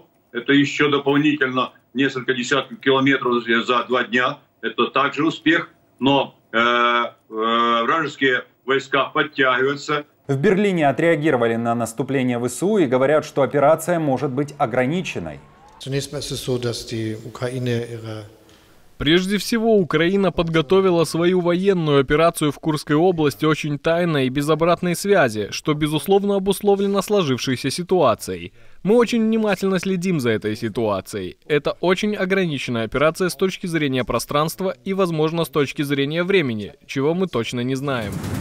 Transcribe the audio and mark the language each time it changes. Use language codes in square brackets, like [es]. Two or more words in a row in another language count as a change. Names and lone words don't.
[ru] Это еще дополнительно несколько десятков километров за 2 дня. Это также успех, но вражеские войска подтягиваются. В Берлине отреагировали на наступление ВСУ и говорят, что операция может быть ограниченной. [de] Zunächst mal ist es so, dass die Ukraine ihre [ru] Прежде всего, Украина подготовила свою военную операцию в Курской области очень тайно и без обратной связи, что безусловно обусловлено сложившейся ситуацией. Мы очень внимательно следим за этой ситуацией. Это очень ограниченная операция с точки зрения пространства и, возможно, с точки зрения времени, чего мы точно не знаем.